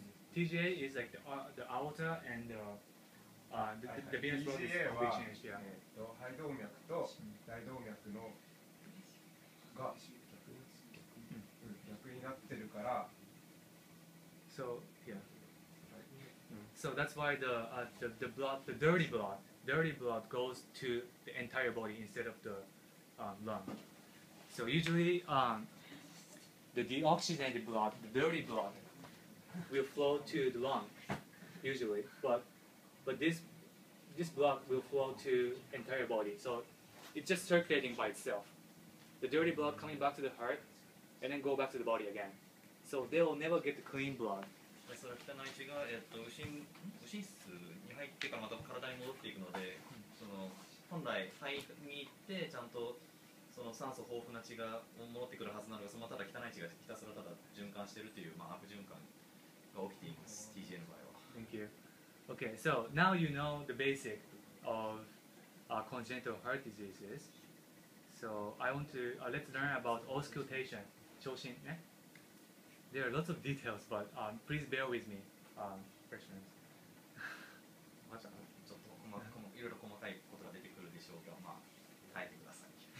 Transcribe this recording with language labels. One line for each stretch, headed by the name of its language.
English: TGA is like the aorta and the venous road is
Japanese: TGA は、肺動脈と大動脈のが逆になってるから。
English: So yeah. So that's why the blood, the dirty blood goes to the entire body instead of the lung. So usually the deoxygenated blood, the dirty blood, will flow to the lung usually, but this blood will flow to entire body. So it's just circulating by itself. The dirty blood coming back to the heart and then go back to the body again. So they will never get the clean blood.
Japanese: その汚い血が、右心室に入ってからまた体に戻っていくので、その本来肺に行ってちゃんとその酸素豊富な血が戻ってくるはずなのが、そのただ汚い血がひたすらただ循環しているという、悪循環が起きています、TGA の場合は。
English: Thank you. Okay, so now you know the basic of congenital heart diseases. So I want to let's learn about auscultation.
Japanese: 聴診ね。
English: There are lots of details, but please bear with me, freshmen.
Japanese: ちょっといろいろ細かいことが出てくるでしょうが、耐えてください。